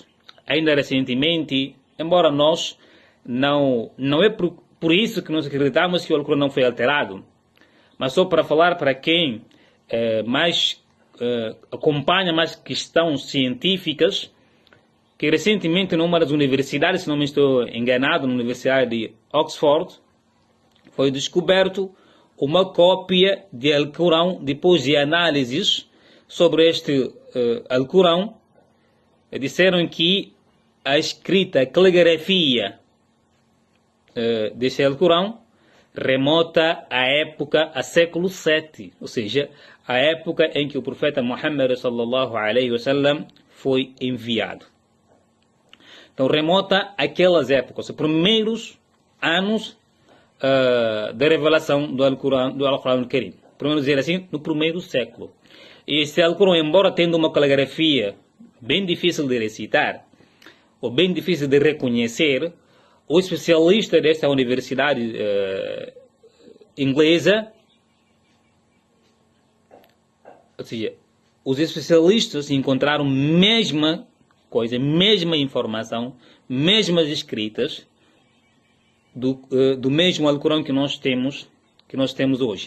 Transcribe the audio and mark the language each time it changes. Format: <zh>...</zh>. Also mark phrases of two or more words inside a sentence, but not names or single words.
<pt>Ainda recentemente, embora nós não é por isso que nós acreditamos que o Alcorão não foi alterado, mas só para falar para quem acompanha mais questões científicas, que recentemente numa das universidades, se não me estou enganado, na Universidade de Oxford, foi descoberto uma cópia de Alcorão depois de análises sobre este Alcorão. Disseram que a escrita, a caligrafia deste Alcorão remota à época, a século VII, ou seja, a época em que o profeta Muhammad</pt> <ar>sallallahu alaihi wasallam</ar> <pt>foi enviado. Então remota àquelas épocas, os primeiros anos da revelação do Alcorão Karim. Podemos dizer assim, no primeiro século. E este Alcorão, embora tendo uma caligrafia bem difícil de recitar, ou bem difícil de reconhecer, o especialista desta universidade inglesa, ou seja, os especialistas encontraram mesma coisa, mesma informação, mesmas escritas do mesmo Alcorão que nós temos hoje.</pt>